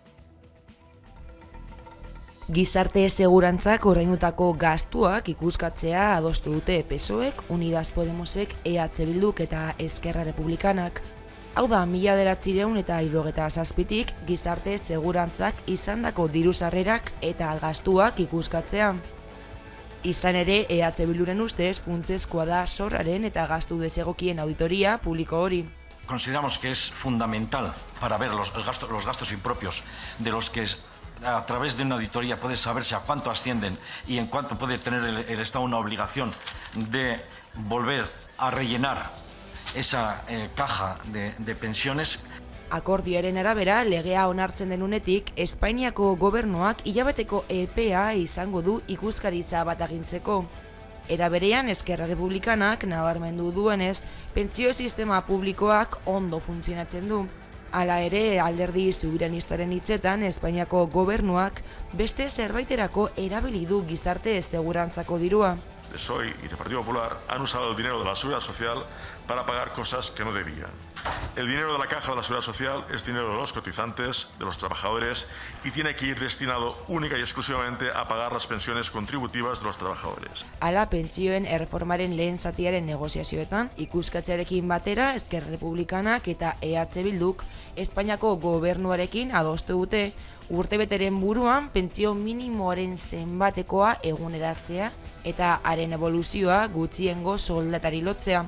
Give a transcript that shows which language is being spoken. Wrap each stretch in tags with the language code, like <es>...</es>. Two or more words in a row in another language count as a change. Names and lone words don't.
<eu>Gizarte segurantzak ordaindutako gastuak ikuskatzea adostu dute PSOEk, Unidas Podemosek, EH Bilduk eta Esquerra Republikanak. Hau da, 1977tik gizarte segurantzak izandako diru-sarrerak eta gastuak ikuskatzea. Izan ere, EH Bilduren ustez funtsezkoa da zorraren eta gastu desegokien auditoria publiko hori.</eu> <es>Consideramos que es fundamental para ver los gastos impropios de los que a través de una auditoría puede saberse a cuánto ascienden y en cuánto puede tener el Estado una obligación de volver a rellenar esa caja de pensiones.</es> <eu>Akordioaren arabera, legea onartzen denunetik, Espainiako gobernuak hilabeteko epea izango du ikuskaritza bat agintzeko. Era berean, Esquerra Republikanak nabarmendu duenez, pentsio sistema publikoak ondo funtzionatzen du. Hala ere, alderdi soberanistaren hitzetan, Espainiako gobernuak beste zerbaiterako erabili du gizarte segurantzako dirua.</eu> <es>PSOE y el Partido Popular han usado el dinero de la Seguridad Social para pagar cosas que no debían. El dinero de la caja de la Seguridad Social es dinero de los cotizantes, de los trabajadores, y tiene que ir destinado única y exclusivamente a pagar las pensiones contributivas de los trabajadores.</es> <eu>Hala, pentsioen erreformaren lehen zatiaren negoziazioetan, ikuskatzearekin batera, Esquerra Republikanak eta EH Bilduk Espainiako gobernuarekin adostu dute, urtebeteren buruan pentsio minimoaren zenbatekoa eguneratzea eta haren evoluzioa gutxiengo soldatari lotzea.</eu>